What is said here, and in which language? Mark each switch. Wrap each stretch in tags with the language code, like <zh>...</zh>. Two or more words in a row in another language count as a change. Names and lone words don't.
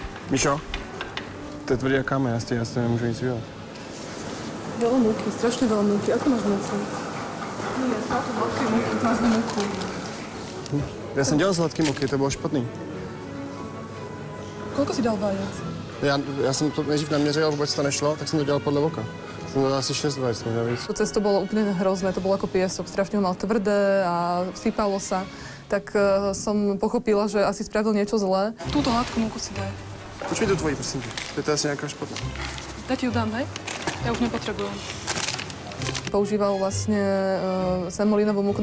<cs>Mišo, to je tvrdý jak kámen, já si nemůžu nic udělat.</cs> <sk>Veľa múky, strašne veľa múky. Ako máš múku? Nie, táto veľké múky, máš múku.</sk> <cs>Já jsem dělal sladký muky, to bylo špatný.</cs> <sk>Koľko si dal vajec?</sk> <cs>Já jsem to nejdřív neměřil, vůbec to nešlo, tak jsem to dělal podle oka. Jsem dal asi 6 vajec, možná víc.</cs> <sk>To cesto bolo úplne hrozné, to bolo ako piesok, strašne ho mal tvrdé a sypalo sa. Tak som pochopila, že asi spravil niečo zlé. Túto hladkú múku si daj.</sk> <cs>Počkej tu tvoji, prosím. To je asi nějaká špatná.</cs> <sk>Ja ti ju dám, hej? Ja už nepotrebujem. Používal vlastne semolínovú múku.</sk>